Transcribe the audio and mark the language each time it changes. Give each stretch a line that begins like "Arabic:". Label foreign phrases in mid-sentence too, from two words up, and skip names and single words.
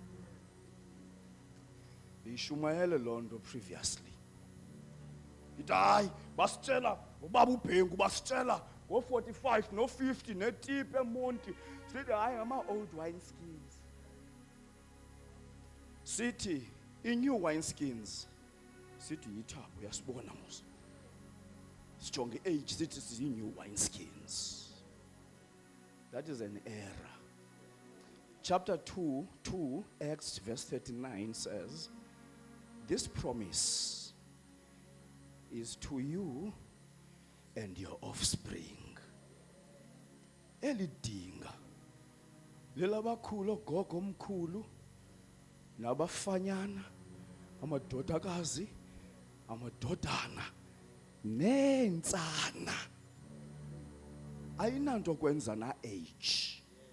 Xhosa: Ishumayele lonto previously. Ithi hayi basitshela ubaba uBhengu basitshela ngo-45 no-50 netipe emonti sithi hayi ama-
English: old wineskins.
Xhosa: Sithi i-
English: new wineskins
Xhosa: sithi yithabo uyasibona mos. Sijonge age sithi siyi-
English: new wineskins. That is an error. Chapter 2, Acts verse 39 says, this promise is to you and your offspring.
Xhosa: Elidinga lelabakhulu ogogo omkhulu nabafanyana amadodakazi amadodana nensana ayinanto kwenza na age.